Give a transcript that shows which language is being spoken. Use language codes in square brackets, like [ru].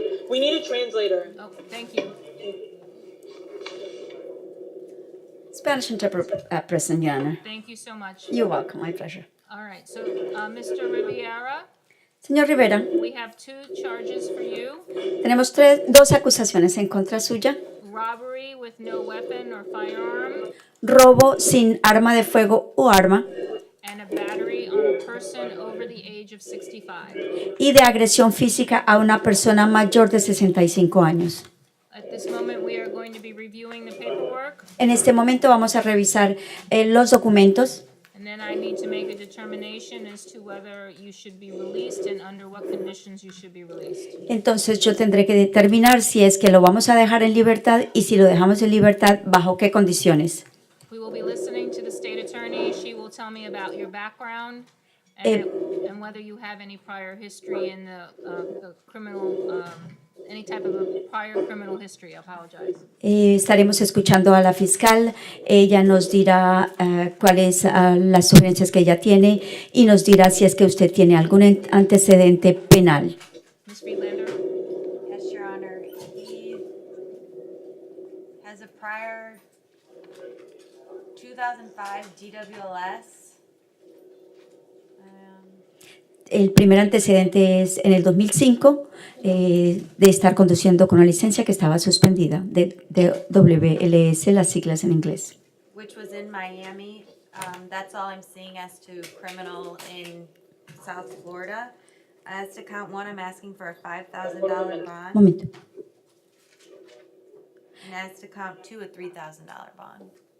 [en] We need a translator. Oh, thank you. Spanish interpreter present, Your Honor. Thank you so much. You're welcome, my pleasure. All right, so Mr. Riviera, [es] Señor Rivera, [en] we have two charges for you. [es] tenemos dos acusaciones en contra suya. [en] Robbery with no weapon or firearm. [es] Robo sin arma de fuego o arma. [en] And a battery on a person over the age of 65. [es] Y de agresión física a una persona mayor de 65 años. [en] At this moment, we are going to be reviewing the paperwork. [es] En este momento vamos a revisar los documentos. [en] And then I need to make a determination as to whether you should be released and under what conditions you should be released. [es] Entonces yo tendré que determinar si es que lo vamos a dejar en libertad y si lo dejamos en libertad, bajo qué condiciones. [en] We will be listening to the state attorney. She will tell me about your background and whether you have any prior history in the criminal, any type of a prior criminal history. I apologize. [es] Estaremos escuchando a la fiscal. Ella nos dirá cuáles las sugerencias que ella tiene y nos dirá si es que usted tiene algún antecedente penal. [en] Ms. Friedlander? Yes, Your Honor. He has a prior 2005 DWLS. [es] El primer antecedente es en el 2005 de estar conduciendo con una licencia que estaba suspendida, de WLS, las siglas en inglés. [en] Which was in Miami. That's all I'm seeing as to criminal in South Florida. As to count one, I'm asking for a $5,000 bond. [es] Momento. [en] And as to count two, a $3,000 bond.